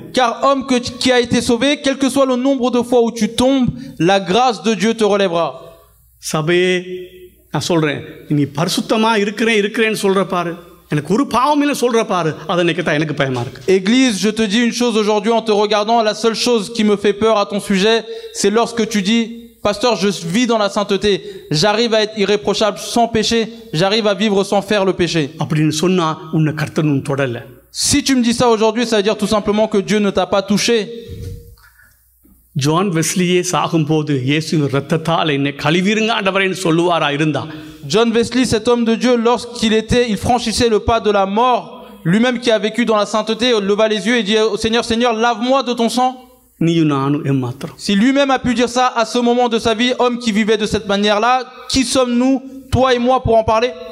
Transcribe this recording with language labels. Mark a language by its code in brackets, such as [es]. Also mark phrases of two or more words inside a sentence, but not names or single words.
[fr] Car homme qui a été sauvé, quel que soit le nombre de fois où tu tombes, la grâce de Dieu te relèvera. [ta] சபையே நான் சொல்றேன், நீ பரிசுத்தமா இருக்கிறேன்னு சொல்ற பாரு, எனக்கு ஒரு பாவம் இல்லை சொல்ற பாரு, அதை நினைக்கத்தான் எனக்கு பயமா இருக்கு. [fr] Église, je te dis une chose aujourd'hui en te regardant, la seule chose qui me fait peur à ton sujet, c'est lorsque tu dis, pasteur, je vis dans la sainteté, j'arrive à être irréprochable sans péché, j'arrive à vivre sans faire le péché. [ta] அப்படின்னு சொன்னா உன்னை கர்த்தர் தொடல. [fr] Si tu me dis ça aujourd'hui, ça veut dire tout simplement que Dieu ne t'a pas touché. [ta] ஜான் வெஸ்லியே சாகும்போது இயேசுவின் இரத்தத்தால் என்னை கழுவிருங்க ஆண்டவரேன்னு சொல்லுவாரா இருந்தா, [fr] John Wesley, cet homme de Dieu, il franchissait le pas de la mort, lui-même qui a vécu dans la sainteté, leva les yeux et dit au Seigneur, Seigneur, lave-moi de ton sang. Si lui-même a pu dire ça à ce moment de sa vie, homme qui vivait de cette manière-là, qui sommes-nous, toi et moi, pour en parler?